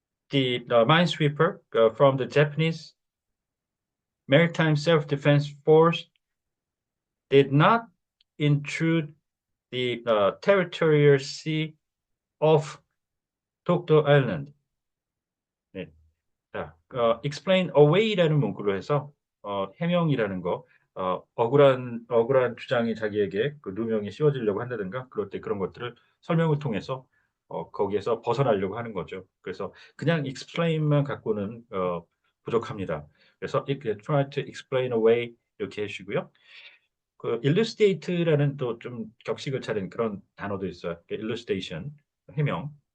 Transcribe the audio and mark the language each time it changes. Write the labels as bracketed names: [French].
[English] the minesweeper from the Japanese Maritime Self-Defense Force did not intrude the territorial sea of Dokdo Island. [Korean] 네. 자, [English] explain away [Korean] 라는 문구로 해서 해명이라는 거, 억울한 주장이 자기에게 그 누명이 씌워지려고 한다든가 그럴 때 그런 것들을 설명을 통해서 거기에서 벗어나려고 하는 거죠. 그래서 그냥 explain만 갖고는 부족합니다. 그래서 [English] try to explain away [Korean] 이렇게 해주시고요. 그 illustrate라는 또 좀 격식을 차린 그런 단어도 있어요. illustration 해명.